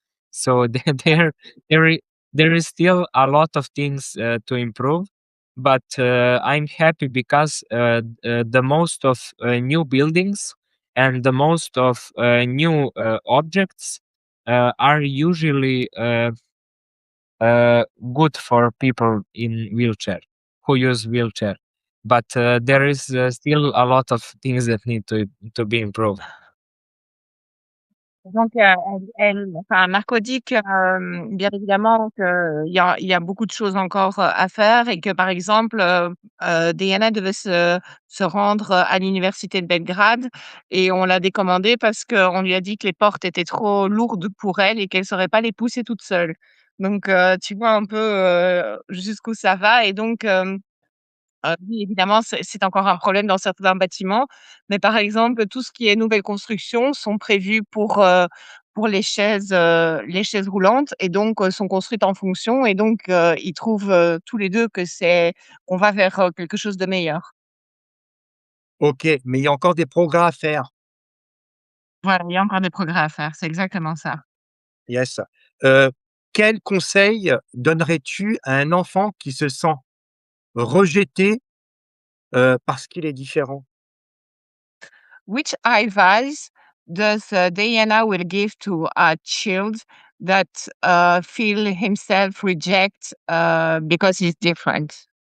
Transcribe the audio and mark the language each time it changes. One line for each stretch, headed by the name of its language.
English: So there is still a lot of things to improve, but I'm happy because the most of new buildings and the most of new objects are usually good for people in wheelchair who use wheelchair, but there is still a lot of things that need to be improved.
French: Donc, Marco dit que, bien évidemment qu'il y a beaucoup de choses encore à faire et que, par exemple, Dejana devait se rendre à l'université de Belgrade et on l'a décommandée parce qu'on lui a dit que les portes étaient trop lourdes pour elle et qu'elle ne saurait pas les pousser toute seule. Donc, tu vois un peu jusqu'où ça va et donc, oui, évidemment, c'est encore un problème dans certains bâtiments, mais par exemple, tout ce qui est nouvelles constructions sont prévues pour les chaises roulantes et donc sont construites en fonction et donc ils trouvent, tous les 2 qu'on va vers, quelque chose de meilleur. Ok, mais il y a encore des progrès à faire. Voilà, il y a encore des progrès à faire, c'est exactement ça.
English: Yes.
French: Quel conseil donnerais-tu à un enfant qui se sent rejeté parce qu'il est différent?
English: Which advice does Dejana will give to a child that feel himself reject because he's different?